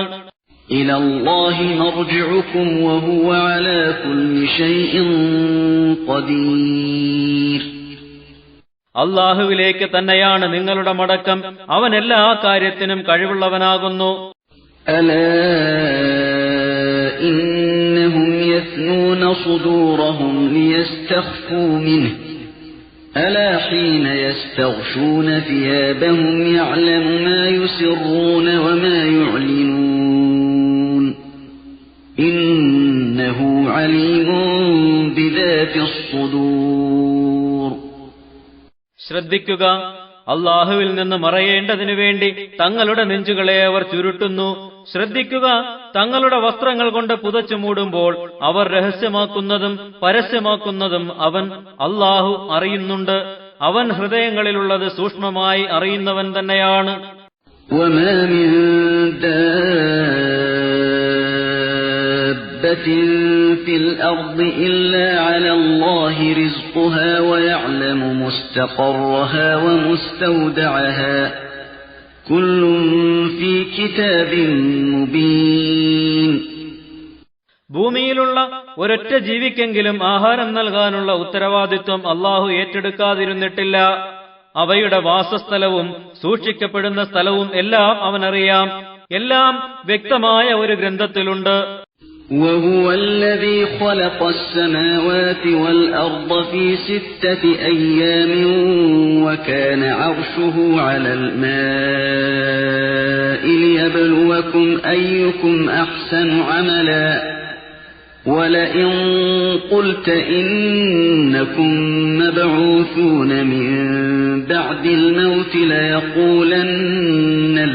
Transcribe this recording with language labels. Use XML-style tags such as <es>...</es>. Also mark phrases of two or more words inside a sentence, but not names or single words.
<ar>إلى الله مرجعكم وهو على كل شيء قدير.</ar> <ml>അല്ലാഹുവിലേക്ക് തന്നെയാണ് നിങ്ങളുടെ മടക്കം. അവൻ എല്ലാ കാര്യത്തിനും കഴിവുള്ളവനാകുന്നു.</ml> <ar>ألا إنهم يثنون صدورهم ليستخفوا منه ألا حين يستغشون ثيابهم يعلم ما يسرون وما يعلنون إنه عليم بذات الصدور.</ar> <ml>ശ്രദ്ധിക്കുക, അല്ലാഹുവിൽ നിന്ന് മറയേണ്ടതിനു വേണ്ടി തങ്ങളുടെ നെഞ്ചുകളെ അവർ ചുരുട്ടുന്നു. ശ്രദ്ധിക്കുക, തങ്ങളുടെ വസ്ത്രങ്ങൾ കൊണ്ട് പുതച്ചു മൂടുമ്പോൾ അവർ രഹസ്യമാക്കുന്നതും പരസ്യമാക്കുന്നതും അവൻ അല്ലാഹു അറിയുന്നുണ്ട്. അവൻ ഹൃദയങ്ങളിലുള്ളത് സൂക്ഷ്മമായി അറിയുന്നവൻ തന്നെയാണ്.</ml> <ar>وَمَا مِن دَابَّةٍ فِي الْأَرْضِ إِلَّا عَلَى اللَّهِ رِزْقُهَا وَيَعْلَمُ مُسْتَقَرَّهَا وَمُسْتَوْدَعَهَا كُلٌّ فِي كِتَابٍ مُبِينٍ.</ar> <ml>ഭൂമിയിലുള്ള ഒരൊറ്റ ജീവിക്കെങ്കിലും ആഹാരം നൽകാനുള്ള ഉത്തരവാദിത്വം അല്ലാഹു ഏറ്റെടുക്കാതിരുന്നിട്ടില്ല. അവയുടെ വാസസ്ഥലവും സൂക്ഷിക്കപ്പെടുന്ന സ്ഥലവും എല്ലാം അവനറിയാം. എല്ലാം വ്യക്തമായ ഒരു ഗ്രന്ഥത്തിലുണ്ട്.</ml> <ar>وَهُوَ الَّذِي خَلَقَ السَّمَاوَاتِ وَالْأَرْضَ فِي 6 أَيَّامٍ وَكَانَ عَرْشُهُ عَلَى الْمَاءِ لِيَبْلُوَكُمْ أَيُّكُمْ أَحْسَنُ عَمَلًا وَلَئِن قُلْتَ إِنَّكُمْ مَبْعُوثُونَ مِنْ بَعْدِ الْمَوْتِ لَيَقُولَنَّ</ar>